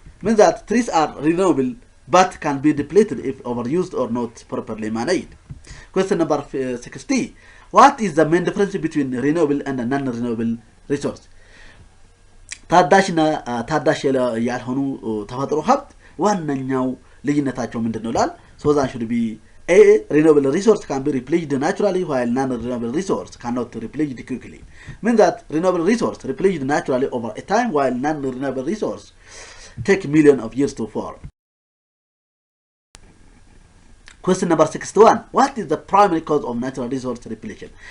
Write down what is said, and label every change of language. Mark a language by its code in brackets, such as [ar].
[en] Means that trees are renewable but can be depleted if overused or not properly managed. Question number 60. What is the main difference between renewable and non-renewable resource? [am] ታዳሽና ታዳሽ ያልሆኑ ተፈጥሮ ሀብት ዋናኛው ልዩነታቸው ምንድነው ላል [en] so that should be A. Renewable resource can be replenished naturally while non-renewable resource cannot be replenished quickly. Means that renewable resource replenished naturally over a time while non-renewable resource take millions of years to form. Question number 61. What is the primary cause of natural resource depletion?